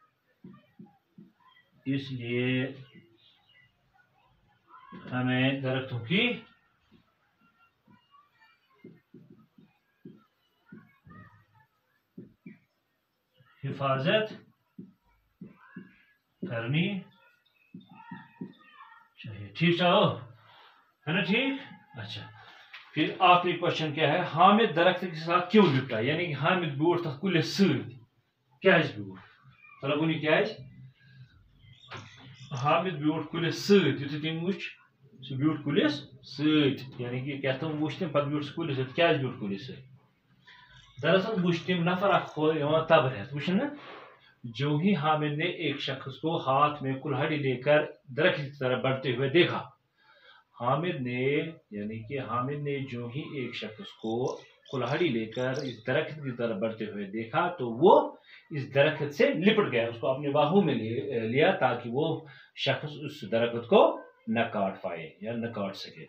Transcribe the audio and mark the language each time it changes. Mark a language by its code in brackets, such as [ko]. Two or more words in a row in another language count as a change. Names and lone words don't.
[ur] اس لیے ہمیں درختوں کی حفاظت کرنی چاہیے. ٹھیک ہے نا؟ ٹھیک. اچھا، پھر آخری کوشچن کیا ہے، حامد درخت کے ساتھ کیوں لپٹا، یعنی کہ [ks] حامد بیوٹھ تک کلس ست بیوٹھ مطلب ونی حامد بیوٹھ کلس ست تم وچ سہ بیوٹھ کلس ست، [ur] یعنی کہ کیا [ks] تم وچ تم پتہ بیوٹھ سہ کلس ست، بیوٹھ کلس ست. دراصل وچ تم نفر اخ تبر ہیت وچ نا [ur] جو ہی حامد نے ایک شخص کو ہاتھ میں کلہاڑی لیکر درخت کی طرف بڑھتے ہوئے دیکھا، حامد نے یعنی کہ حامد نے جو ہی ایک شخص کو کلہاڑی لیکر اس درخت کی طرف بڑھتے ہوئے دیکھا تو وہ اس درخت سے لپٹ گیا، اسکو اپنے باہوں میں لیا تاکہ وہ شخص اس درخت کو نہ کاٹ پائے یا نہ کاٹ سکے.